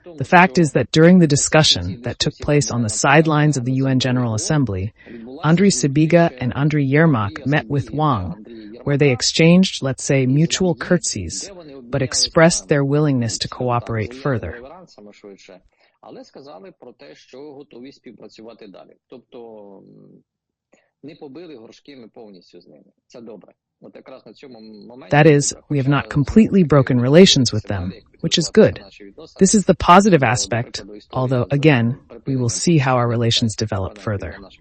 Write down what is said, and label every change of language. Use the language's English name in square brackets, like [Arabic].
[English] The fact is that during the discussion that took place on the sidelines of the UN General Assembly, Andriy Sybiga and Andriy Yermak met with Wang, where they exchanged, let's say, mutual curtsies, but expressed their willingness to cooperate further. [Ukrainian] Але сказали про те, що готові співпрацювати далі. Тобто не побили горшками повністю з ними. Це добре. От якраз на цьому моменті [English] That is, we have not completely broken relations with them, which is good. This is the positive aspect, although, again, we will see how our relations develop further.